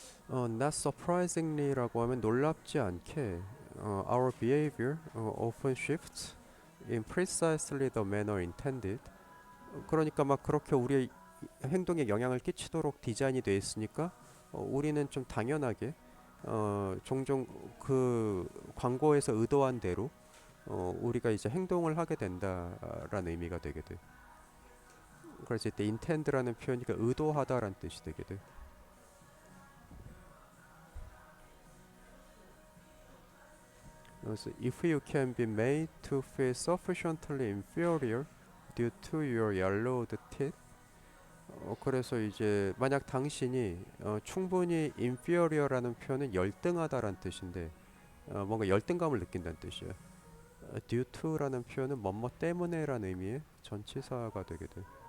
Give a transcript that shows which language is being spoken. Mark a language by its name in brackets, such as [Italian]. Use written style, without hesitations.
[English] Not surprisingly라고 [Korean] 하면 놀랍지 않게 [English] our behavior often shifts in precisely the manner intended. [Korean] 그러니까 막 그렇게 우리의 행동에 영향을 끼치도록 디자인이 되어 있으니까 우리는 좀 당연하게 종종 그 광고에서 의도한 대로 우리가 이제 행동을 하게 된다라는 의미가 되게 돼. 그래서 이때 intend라는 표현이 그 의도하다라는 뜻이 되게 돼. [English] 그래서 if you can be made to feel sufficiently inferior due to your yellowed teeth. [Korean] 그래서 이제 만약 당신이 충분히 inferior라는 표현은 열등하다라는 뜻인데 뭔가 열등감을 느낀다는 뜻이야. due to라는 표현은 뭐뭐 때문에라는 의미의 전치사가 되게 돼.